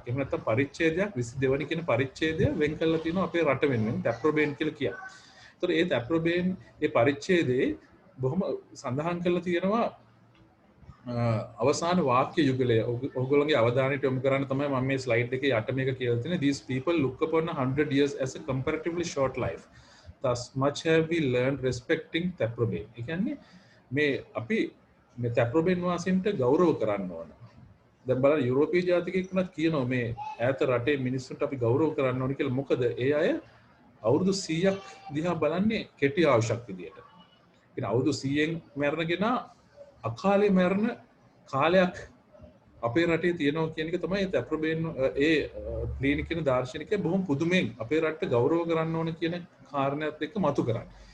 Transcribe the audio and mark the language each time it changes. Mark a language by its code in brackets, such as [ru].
[si] එහෙම නැත්නම් පරිච්ඡේදයක් 22 වෙනි කියන පරිච්ඡේදය වෙන් කරලා තියෙනවා අපේ රට වෙනුවෙන් තැප්‍රොබේන් කියලා කියන්නේ. ඒතකොට ඒ තැප්‍රොබේන් ඒ පරිච්ඡේදයේ බොහොම සඳහන් කරලා තියෙනවා අවසාන වාක්‍ය යුගලය. ඔයගොල්ලෝගේ අවධානයට යොමු කරන්න තමයි මම මේ ස්ලයිඩ් එකේ යට මේක කියලා තියෙන්නේ. [en] These people look upon 100 years as a comparatively short life. Thus much have we learned respecting Taprobane. [si] ඒ කියන්නේ මේ අපි මේ තැප්‍රොබේන් වාසීන්ට ගෞරව කරන්න ඕන. දැන් බලන්න යුරෝපීය ජාතිකයෙක් වුණත් කියනවා මේ ඈත රටේ මිනිස්සුන්ට අපි ගෞරව කරන්න ඕන කියලා. මොකද ඒ අය අවුරුදු 100ක් දිහා බලන්නේ කෙටි ආයුෂක් විදියට. කියන අවුරුදු 100න් මැරෙනගෙන අකාලේ මැරෙන කාලයක් අපේ රටේ තියෙනවා කියන එක තමයි තැප්‍රොබේන් ඒ ප්ලීනි කියන දාර්ශනිකයා බොහොම පුදුමෙන් අපේ රටට ගෞරව කරන්න ඕන කියන කාරණයක් එක්ක මතු කරන්නේ.